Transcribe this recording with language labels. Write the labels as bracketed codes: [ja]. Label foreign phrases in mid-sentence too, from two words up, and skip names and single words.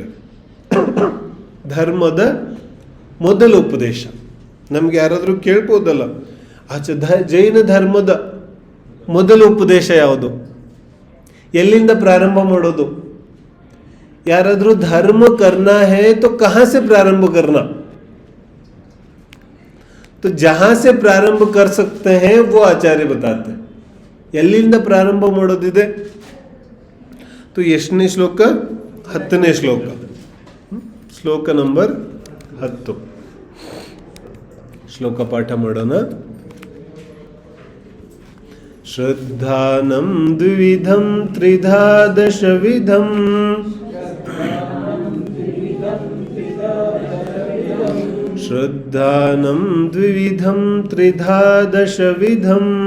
[kn] ಧರ್ಮದ ಮೊದಲ ಉಪದೇಶ ನಮ್ಗೆ ಯಾರಾದ್ರೂ ಕೇಳ್ಬೋದಲ್ಲ, ಜೈನ ಧರ್ಮದ ಮೊದಲ ಉಪದೇಶ ಯಾವುದು? ಎಲ್ಲಿಂದ ಪ್ರಾರಂಭ ಮಾಡೋದು? ಯಾರಾದ್ರೂ [hi] ಧರ್ಮ करना है तो कहां से प्रारंभ करना? तो जहां से प्रारंभ कर सकते हैं वो आचार्य बताते हैं. [kn] ಎಲ್ಲಿಂದ ಪ್ರಾರಂಭ ಮಾಡೋದಿದೆ? ಎಷ್ಟನೇ ಶ್ಲೋಕ? 10ನೇ ಶ್ಲೋಕ. ಶ್ಲೋಕ ನಂಬರ್ 10 ಶ್ಲೋಕ ಪಾಠ ಮಾಡೋಣ. [sa] ಶ್ರದ್ಧಾನಂ ದ್ವಿಧಂ ತ್ರಿಧಾ ದಶವಿಧಂ ಶ್ರದ್ಧಾನಂ ದ್ವಿಧಂ ತ್ರಿಧಾ ದಶವಿಧಂ